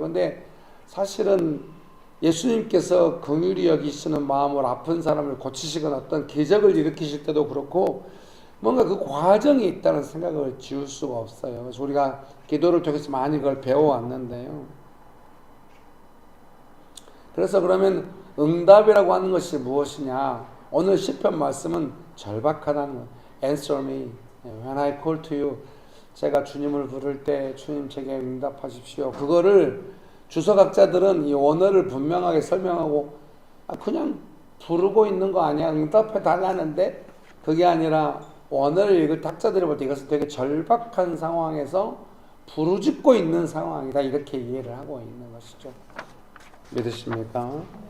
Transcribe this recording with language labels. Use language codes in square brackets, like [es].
[ko] 근데 사실은 예수님께서 긍휼히 여기시는 마음으로 아픈 사람을 고치시거나 어떤 기적을 일으키실 때도 그렇고 뭔가 그 과정이 있다는 생각을 지울 수가 없어요. 그래서 우리가 기도를 통해서 많이 그걸 배워왔는데요. 그래서 그러면 응답이라고 하는 것이 무엇이냐? 오늘 시편 말씀은 절박하다는 거예요. [en] Answer me when I call to you. [ko] 제가 주님을 부를 때 주님 제게 응답하십시오. 그거를 주석학자들은 이 원어를 분명하게 설명하고 그냥 부르고 있는 거 아니야? 응답해 달라는데 그게 아니라 원어를 읽을 학자들이 볼 때 이것은 되게 절박한 상황에서 부르짖고 있는 상황이다 이렇게 이해를 하고 있는 것이죠. 믿으십니까?